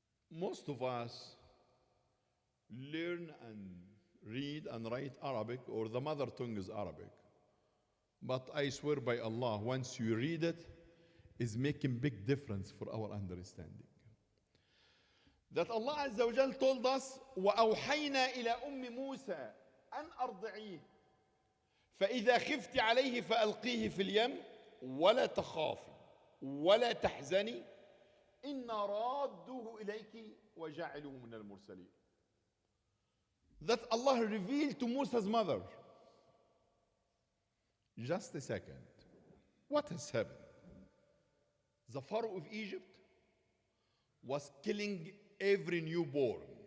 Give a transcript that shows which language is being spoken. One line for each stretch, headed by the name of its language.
English: Most of us learn and read and write Arabic, or the mother tongue is Arabic. But I swear by Allah, once you read it, it's making big difference for our understanding. That Allah Azza wa Jal told us,
Arabic: وَأَوْحَيْنَا إِلَى أُمِّ مُوسَى أَنْ أَرْضِعِيهِ فَإِذَا خِفْتِ عَلَيْهِ فَأَلْقِيهِ فِي الْيَمِّ وَلَا تَخَافِي وَلَا تَحْزَنِي إِنَّا رَادُّوهُ إِلَيْكِ وَجَعِلُهُ مِنَ الْمُرْسَلِينَ.
English: That Allah revealed to Musa's mother. Just a second. What has happened? The Pharaoh of Egypt was killing every newborn.